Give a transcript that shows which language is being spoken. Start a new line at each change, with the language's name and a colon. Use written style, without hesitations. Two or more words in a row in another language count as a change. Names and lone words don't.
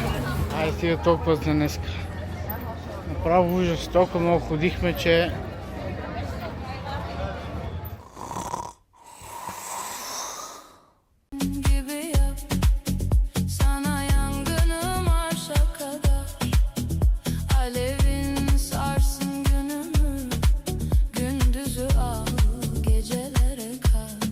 Bulgarian: Айде стига толкова за днес. Направо ужас, толкова много ходихме, че...
Turkish: gibi yap. Sana yangınım arşa kadar. Alevin sarsın günümü. Gündüzü al, gecelere kat.